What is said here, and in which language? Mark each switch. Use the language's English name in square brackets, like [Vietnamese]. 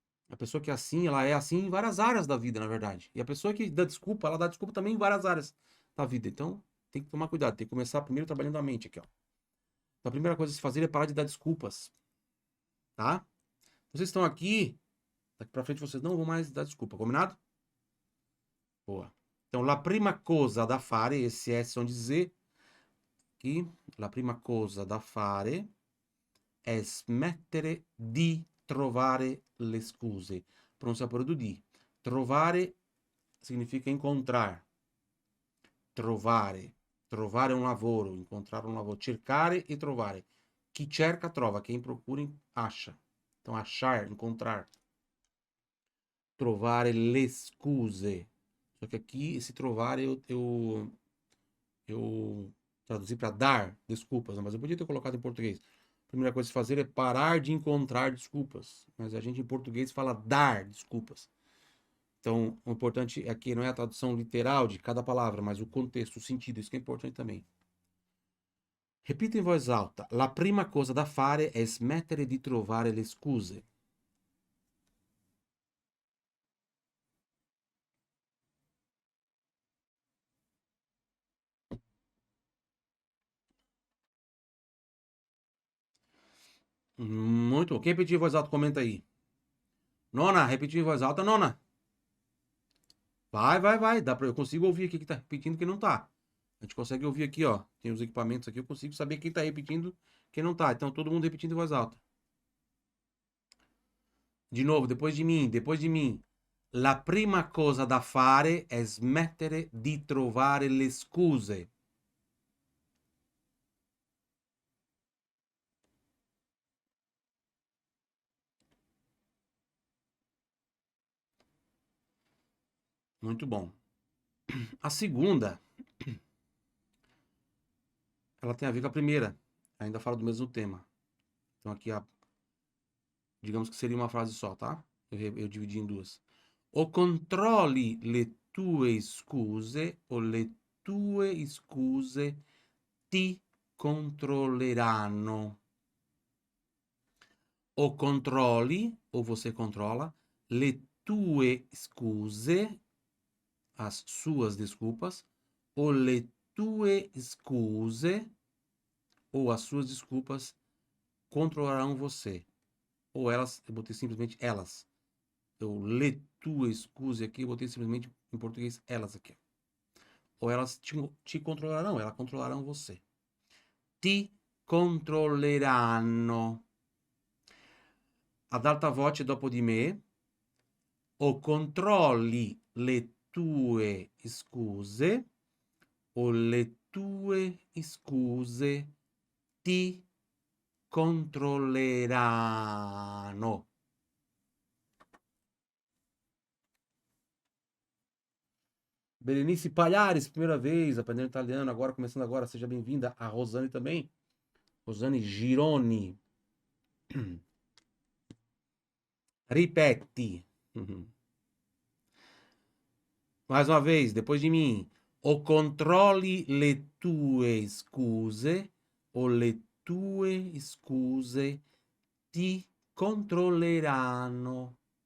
[Portuguese] A pessoa que é assim, ela é assim em várias áreas da vida, na verdade. E a pessoa que dá desculpa, ela dá desculpa também em várias áreas da vida. Então, tem que tomar cuidado, tem que começar primeiro trabalhando a mente aqui, ó. Então, a primeira coisa a se fazer é parar de dar desculpas, tá? Vocês estão aqui Daqui pra frente vocês não vão mais dar desculpa, combinado? Boa. Então, [Italian] la prima cosa da fare, [Portuguese] esse S são dizer que [Italian] la prima cosa da fare è smettere di trovare le scuse. Pronunciatore do di. [Portuguese] Trovare significa encontrar. Trovare. [Italian] Trovare un lavoro, [Portuguese] encontrar um lavoro. [Italian] Cercare e trovare. Chi cerca, trova. [Portuguese] Quem procura, acha. Então, achar, encontrar. [Italian] Trovare le scuse. [Portuguese] Só que aqui, esse trovare, eu traduzi para dar desculpas, né? Mas eu podia ter colocado em português. A primeira coisa a se fazer é parar de encontrar desculpas. Mas a gente em português fala dar desculpas. Então, o importante aqui não é a tradução literal de cada palavra, mas o contexto, o sentido. Isso que é importante também. Repita em voz alta. [Italian] La prima cosa da fare è smettere di trovare le scuse. [Portuguese] Muito bom. Quem repetiu em voz alta, comenta aí. Nona, repetiu em voz alta, nona. Vai. Eu consigo ouvir aqui que tá repetindo e quem não tá. A gente consegue ouvir aqui, ó. Tem os equipamentos aqui, eu consigo saber quem tá repetindo, quem não tá. Então, todo mundo repetindo em voz alta. De novo, depois de mim. [Italian] La prima cosa da fare è smettere di trovare le scuse. [Portuguese] Muito bom. A segunda, ela tem a ver com a primeira. Ainda fala do mesmo tema. Então, aqui, digamos que seria uma frase só, tá? Eu dividi em duas. [Italian] O controlli le tue scuse o le tue scuse ti controlleranno. O controlli, [Portuguese] ou você controla, [Italian] le tue scuse, [Portuguese] as suas desculpas, ou le tue scuse, ou as suas desculpas, controlarão você. Ou elas, eu botei simplesmente elas. Eu [Italian] le tue scuse [Portuguese] aqui, eu botei simplesmente em português elas aqui. Ou elas te controlarão, elas controlarão você. [Italian] Ti controlleranno. Ad alta voce dopo di me, o controlli le tue scuse o le tue scuse ti controlleranno. [Portuguese] Berenice Palhares, primeira vez aprendendo italiano, agora começando agora, seja bem-vinda. A Rosane também. Rosane Gironi. [Italian] Ripeti. [Portuguese] Mais uma vez, depois de mim. [Italian] O controlli le tue scuse o le tue scuse ti controlleranno.